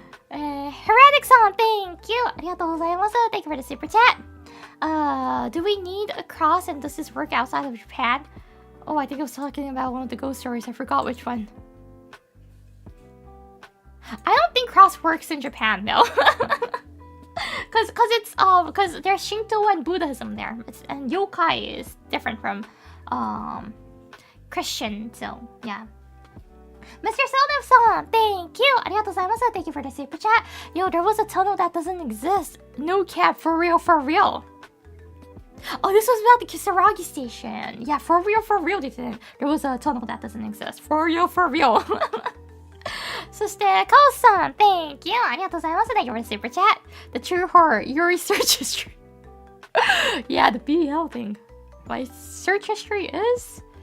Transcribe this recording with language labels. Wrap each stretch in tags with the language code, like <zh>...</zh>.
<ja>Heretic さん</ja> <en>Thank you</en> <ja>ありがとうございます。</ja> <en>Thank you for the super chat. Do we need a cross and does this work outside of Japan? Oh, I think I was talking about one of the ghost stories. I forgot which one. I don't think cross works in Japan though. Because there's Shinto and Buddhism there. And yokai is different from Christian, so yeah. Mr. Sodev-san, thank you!</en> <ja>ありがとうございます.</ja> <en>Thank you for the super chat. Yo, there was a tunnel that doesn't exist. No cap, for real. Oh, this was about the Kisaragi station. Yeah, for real, there was a tunnel that doesn't exist. For real.</en> <ja>そして、カオスさん</ja> <en>Thank you!</en> <ja>ありがとうございます.</ja> <en>Thank you for the super chat. The true horror, your research history. Yeah, the BL thing. My search history is...</en>